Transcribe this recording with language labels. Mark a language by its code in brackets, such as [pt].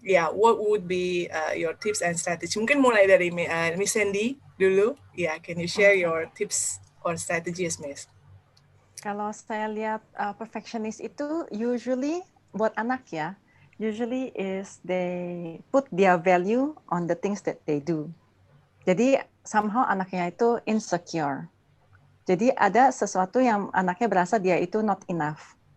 [en] What would be your tips and strategy? [id] Mungkin mulai dari Miss Sandy dulu. [en] Can you share your tips or strategies, Miss? [id] Kalau saya lihat [en] perfectionist itu usually [id] buat anak ya, [en] usually is they put their value on the things that they do. [id] Jadi somehow anaknya itu insecure. Jadi ada sesuatu yang anaknya berasa dia itu [en] not enough.